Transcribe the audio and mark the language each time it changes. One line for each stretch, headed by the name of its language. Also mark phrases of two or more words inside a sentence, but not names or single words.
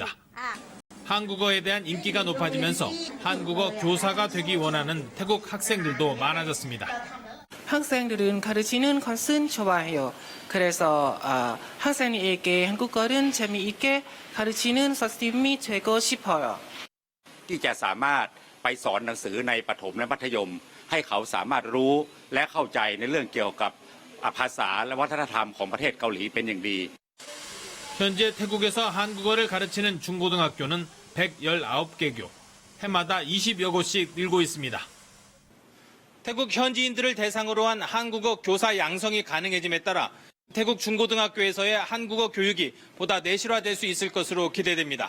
Korean: 한국어에 대한 인기가 높아지면서 한국어 교사가 되기 원하는 태국 학생들도 많아졌습니다. 학생들은 가르치는 것은 좋아해요. 그래서 학생에게 한국어를 재미있게 가르치는 선생님이 되고 싶어요.
Thai: ที่จะสามารถไปสอนหนังสือในประถมและมัธยมให้เขาสามารถรู้และเข้าใจในเรื่องเกี่ยวกับภาษาและวัฒนธรรมของประเทศเกาหลีเป็นอย่างดี
Korean: 현재 태국에서 한국어를 가르치는 중고등학교는 119개 교, 해마다 20여 곳씩 늘고 있습니다. 태국 현지인들을 대상으로 한 한국어 교사 양성이 가능해짐에 따라 태국 중고등학교에서의 한국어 교육이 보다 내실화될 수 있을 것으로 기대됩니다.